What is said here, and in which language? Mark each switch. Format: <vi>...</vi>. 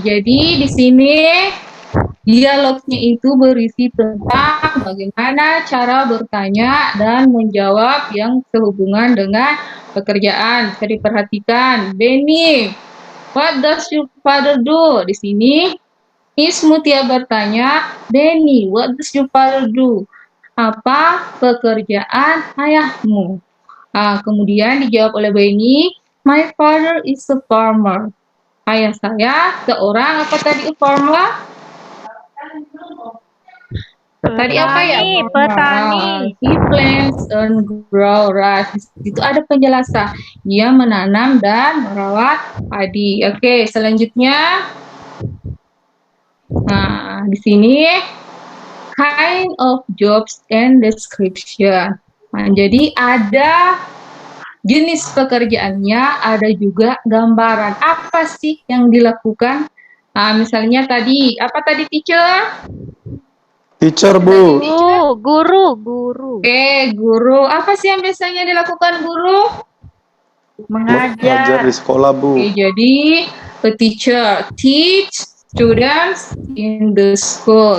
<id>Jadi di sini dialognya itu berisi tentang bagaimana cara bertanya dan menjawab yang sehubungan dengan pekerjaan. Bisa diperhatikan.</id> <en>Benny, what does your father do?</en> <id>Di sini Miss Mutia bertanya, Benny,</id> <en>what does your father do?</en> <id>Apa pekerjaan ayahmu? Kemudian dijawab oleh Benny,</id> <en>my father is a farmer.</en> <id>Ayah saya seorang apa tadi farmer? Tadi apa ya? Petani.</id> <en>He plants and grow rice.</en> <id>Itu ada penjelasan. Dia menanam dan merawat padi. Oke, selanjutnya. Nah, di sini</id> <en>kind of jobs and description.</en> <id>Nah, jadi ada jenis pekerjaannya, ada juga gambaran. Apa sih yang dilakukan? Nah, misalnya tadi, apa tadi teacher?</id> <en>Teacher, Bu.</en> <id>Guru. Oke, guru. Apa sih yang biasanya dilakukan guru? Ngajar di Mengajar. sekolah, Bu. Oke, jadi</id> <en>a teacher teach students in the school.</en>